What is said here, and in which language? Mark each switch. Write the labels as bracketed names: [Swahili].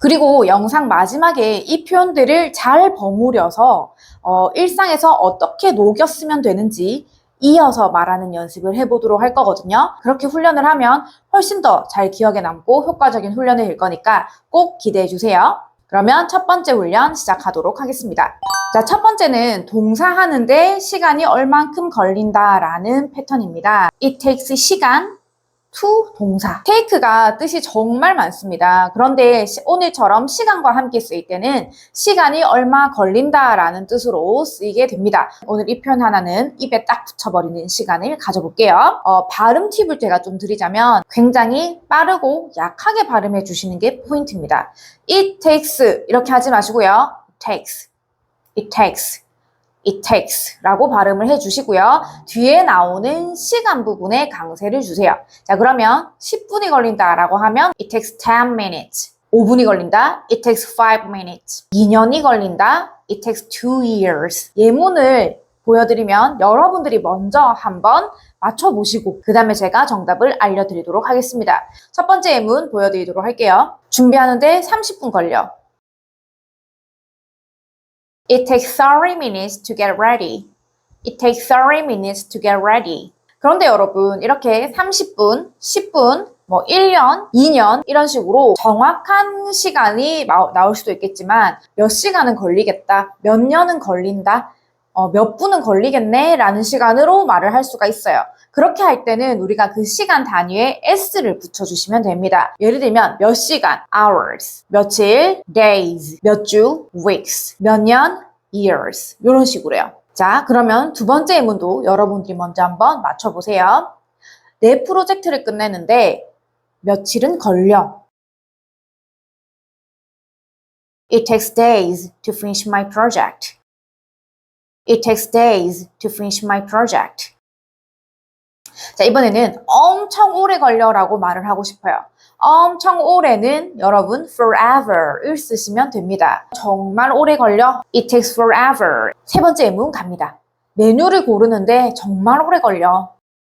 [Korean] 그리고 영상 마지막에 이 표현들을 잘 버무려서 일상에서 어떻게 녹여 쓰면 되는지 이어서 말하는 연습을 해보도록 할 거거든요. 그렇게 훈련을 하면 훨씬 더 잘 기억에 남고 효과적인 훈련이 될 거니까 꼭 기대해 주세요. 그러면 첫 번째 훈련 시작하도록 하겠습니다. 자, 첫 번째는 동사 하는데 시간이 얼만큼 걸린다라는 패턴입니다. [English] It takes [Korean] 시간 [English] to [Korean] 동사. take가 뜻이 정말 많습니다. 그런데 오늘처럼 시간과 함께 쓰일 때는 시간이 얼마 걸린다라는 뜻으로 쓰이게 됩니다. 오늘 이 표현 하나는 입에 딱 붙여버리는 시간을 가져볼게요. 발음 팁을 제가 좀 드리자면 굉장히 빠르고 약하게 발음해 주시는 게 포인트입니다. [English] It takes [Korean] 이렇게 하지 마시고요. It takes 라고 발음을 해주시고요. 뒤에 나오는 시간 부분에 강세를 주세요. 자, 그러면 10분이 걸린다 라고 하면 [English] It takes 10 minutes. [Korean] 5분이 걸린다. [English] It takes 5 minutes. [Korean] 2년이 걸린다. [English] It takes 2 years. [Korean] 예문을 보여드리면 여러분들이 먼저 한번 맞춰보시고 그 다음에 제가 정답을 알려드리도록 하겠습니다. 첫 번째 예문 보여드리도록 할게요. 준비하는데 30분 걸려. [English] It takes 30 minutes to get ready. It takes 30 minutes to get ready. [Korean] 그런데 여러분, 이렇게 30분, 10분, 1년, 2년 이런 식으로 정확한 시간이 나올 수도 있겠지만 몇 시간은 걸리겠다, 몇 년은 걸린다, 몇 분은 걸리겠네 라는 시간으로 말을 할 수가 있어요. 그렇게 할 때는 우리가 그 시간 단위에 s를 붙여주시면 됩니다. 예를 들면 몇 시간, hours, 며칠, days, 몇 주, weeks, 몇 년, years 이런 식으로요. 자, 그러면 두 번째 예문도 여러분들이 먼저 한번 맞춰보세요. 내 프로젝트를 끝내는데 며칠은 걸려. [English] It takes days to finish my project. It takes days to finish my project. [Korean] 자, 이번에는 엄청 오래 걸려라고 말을 하고 싶어요. 엄청 오래는 여러분 forever을 쓰시면 됩니다. 정말 오래 걸려? [English] It takes forever. [Korean] 세 번째 예문 갑니다. 메뉴를 고르는데 정말 오래 걸려.